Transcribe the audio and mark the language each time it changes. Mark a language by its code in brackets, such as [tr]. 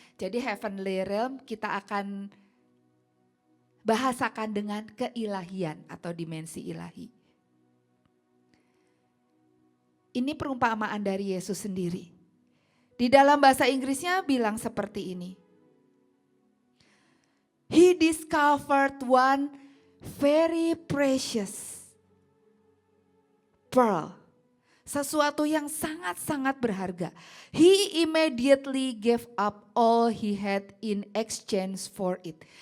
[id] Jadi heavenly realm kita akan bahasakan dengan keilahian atau dimensi ilahi. Ini perumpamaan dari Yesus sendiri. Di dalam bahasa Inggrisnya bilang seperti ini. [en] He discovered one very precious pearl. [id] Sesuatu yang sangat-sangat berharga. [en] He immediately gave up all he had in exchange for it.